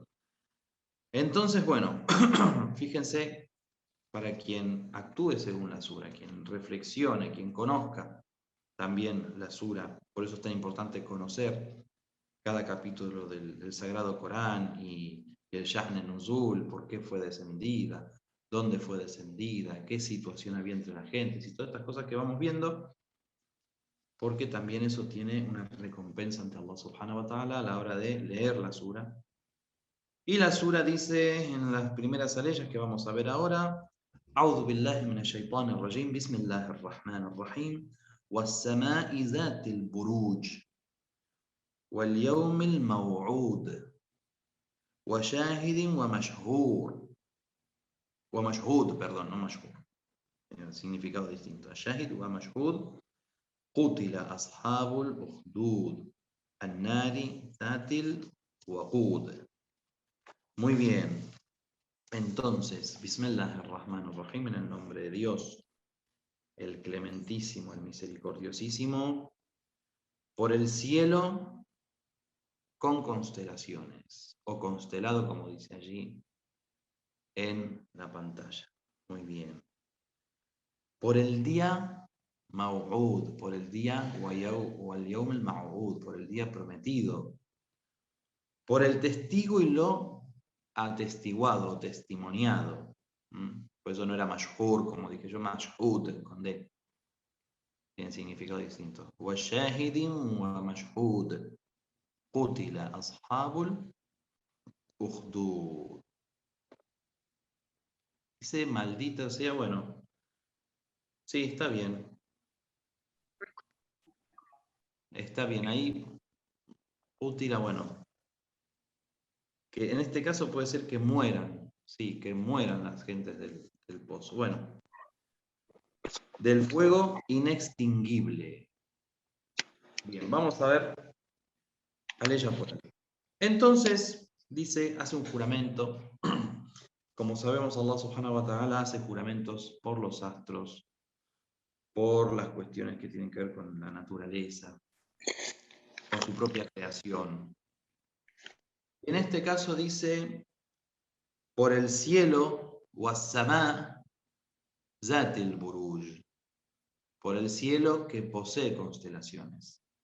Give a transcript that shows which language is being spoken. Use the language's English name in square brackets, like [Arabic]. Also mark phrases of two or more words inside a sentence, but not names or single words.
[Spanish] Entonces, bueno, fíjense, para quien actúe según la sura, quien reflexione, quien conozca también la sura, por eso es tan importante conocer cada capítulo del Sagrado Corán y el [Arabic] شأن النزول, [Spanish] por qué fue descendida, dónde fue descendida, qué situación había entre la gente, y todas estas cosas que vamos viendo, porque también eso tiene una recompensa ante Allah [Arabic] سبحانه وتعالى [Spanish] a la hora de leer la sura. Y la sura dice en las primeras aleyas que vamos a ver ahora, [Arabic] أعوذ بالله من الشيطان الرجيم بسم الله الرحمن الرحيم والسماء ذات البروج واليوم الموعود وشاهد ومشهود, [Spanish] perdón, no mashhur, significado distinto. [Arabic] شاهد ومشهود قتل أصحاب الأخدود النار ذات الوقود. [Spanish] Muy bien. Entonces, Bismillahirrahmanirrahim, en el nombre de Dios, el clementísimo, el misericordiosísimo, por el cielo con constelaciones, o constelado como dice allí en la pantalla. Muy bien. Por el día Maw'ud, por el día [Arabic] واليوم الموعود, [Spanish] por el día prometido, por el testigo y lo atestiguado, testimoniado. Por eso no era mashhur, como dije yo, mashhud, con D. Tiene significado distinto. [Arabic] وَشَاهِدٍ وَمَشْهُودٍ قُتِلَ أَصْحَابُ الْأُخْدُودِ. [Spanish] Dice maldita sea, bueno, sí, está bien. Está bien, ahí útil, bueno, que en este caso puede ser que mueran, sí, que mueran las gentes del pozo. Bueno, del fuego inextinguible. Bien, vamos a ver a ella por aquí. Entonces, dice, hace un juramento Como sabemos, Allah [Arabic] سبحانه وتعالى [Spanish] hace juramentos por los astros, por las cuestiones que tienen que ver con la naturaleza, con su propia creación. En este caso dice, por el cielo, [Arabic] والسماء ذات البروج, [Spanish] por el cielo que posee constelaciones.